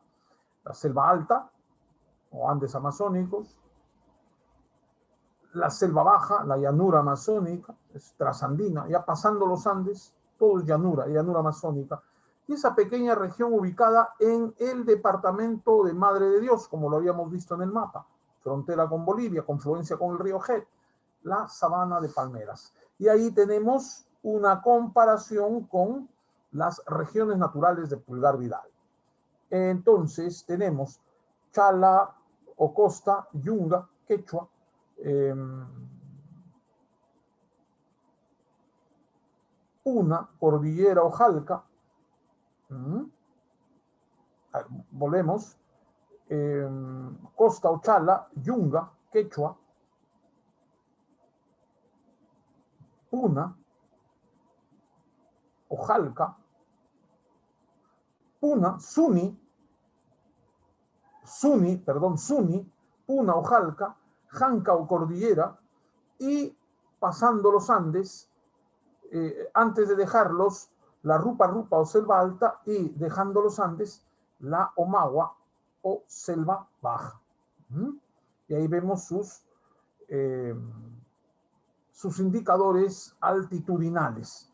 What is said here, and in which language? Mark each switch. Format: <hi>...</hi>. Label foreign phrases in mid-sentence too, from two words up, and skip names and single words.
<es>La selva alta, o Andes amazónicos, la selva baja, la llanura amazónica, es trasandina, ya pasando los Andes, todo es llanura, llanura amazónica, y esa pequeña región ubicada en el departamento de Madre de Dios, como lo habíamos visto en el mapa, frontera con Bolivia, confluencia con el río Jet, la sabana de palmeras. Y ahí tenemos una comparación con las regiones naturales de Pulgar Vidal. Entonces tenemos Chala, Ocosta, Yunga, Quechua, Puna, Cordillera Ojalca, volvemos, Costa Ochala, Yunga, Quechua, Puna, Ojalca, Puna, Suni, Puna, Ojalca, Janca o Cordillera, y pasando los Andes, antes de dejarlos, la Rupa o selva alta, y dejando los Andes, la Omagua o selva baja. Y ahí vemos sus sus indicadores altitudinales.</es>